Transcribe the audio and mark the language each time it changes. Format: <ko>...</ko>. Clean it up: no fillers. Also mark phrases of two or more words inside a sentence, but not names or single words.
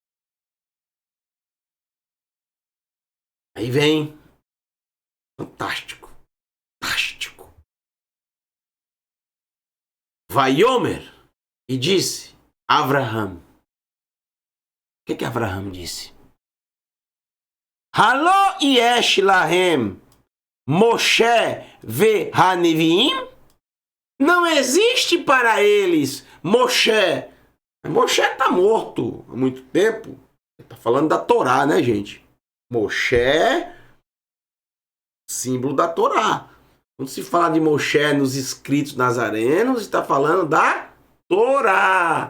<pt>Aí vem, fantástico, fantástico. Vaiomer, e disse, Abraham, que Avraham disse?</pt> <he>הלא יש להם משה והנביאים?</he> <pt>Não existe para eles Moshe. Moshe está morto há muito tempo. Está falando da Torá, né, gente? Moshe, símbolo da Torá. Quando se fala de Moshe nos escritos nazarenos, está falando da Torá.</pt>